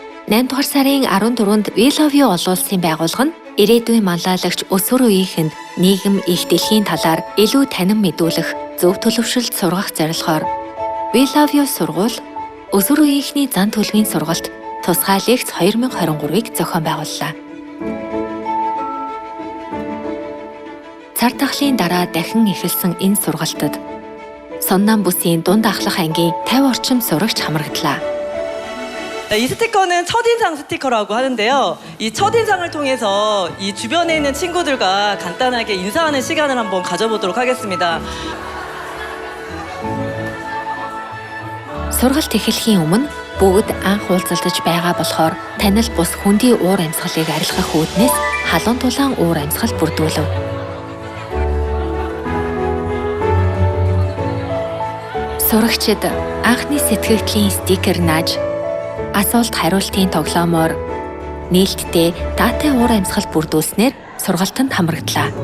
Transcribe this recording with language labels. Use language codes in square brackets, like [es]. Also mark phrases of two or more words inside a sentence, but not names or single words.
[mn] 8 дугаар сарын 14-нд We Love You олон улсын байгууллага нь ирээдүйн манлайлагч өсвөр үеийнхэнд нийгэм их дэлхийн талаар илүү танин мэдүүлэх зөв төлөвшөлт сургах зорилгоор We Love You сургууль өсвөр үеийнхний зан төлөвийн сургалт тусгай лекц 2023-ыг зохион байгууллаа. Цар тахлын дараа дахин эхэлсэн энэ сургалтад Соннам бүсийн дунд ахлах ангийн 50 орчим сурагч хамраглаа. [ko] 이 스티커는 첫인상 스티커라고 하는데요. 이 첫인상을 통해서 이 주변에 있는 친구들과 간단하게 인사하는 시간을 한번 가져보도록 하겠습니다. [mn] Сургалт эхлэхийн өмнө бүгд анх уулзалтаж байгаа болохоор танил бус хүндий уур амьсгалыг арилгах үүднээс халуун тулаан уур амьсгал бүрдүүлв. Сурагчид анхны сэтгэгдлийн стикер нааж асуулт хариултын тоглоомоор нээлттэй даатай уур амьсгал бүрдүүлснээр сургалтанд хамрагдлаа.